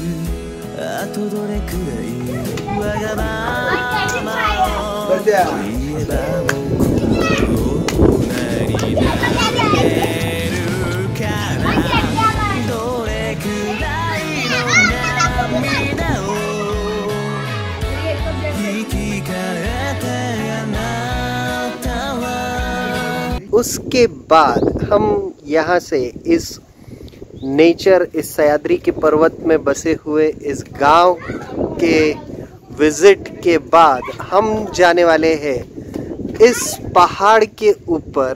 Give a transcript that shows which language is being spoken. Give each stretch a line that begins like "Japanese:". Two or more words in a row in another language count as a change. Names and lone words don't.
Japanese: あとどれくらいわがままを言えば僕は大人になれるかな。どれくらいの涙を引き換えてあなたは。
Hindi: उसके बाद हम यहाँ से इस नेचर, इस सह्याद्री के पर्वत में बसे हुए इस गांव के विजिट के बाद हम जाने वाले हैं इस पहाड़ के ऊपर।